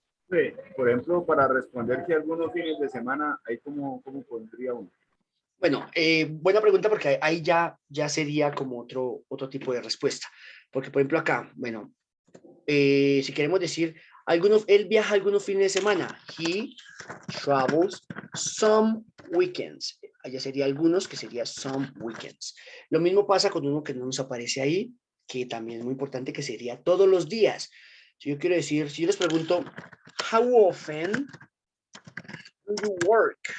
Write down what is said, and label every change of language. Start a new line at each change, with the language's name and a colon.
Spanish: Sí, por ejemplo, para responder que algunos fines de semana, ahí cómo pondría uno. Bueno, buena pregunta porque ahí ya sería como otro tipo de respuesta. Porque, por ejemplo, acá, bueno, si queremos decir, él viaja algunos fines de semana.
English: He travels some weekends.
Spanish: Allá sería algunos, que sería
English: some weekends.
Spanish: Lo mismo pasa con uno que no nos aparece ahí, que también es muy importante, que sería todos los días. Si yo quiero decir, si yo les pregunto,
English: how often do you work?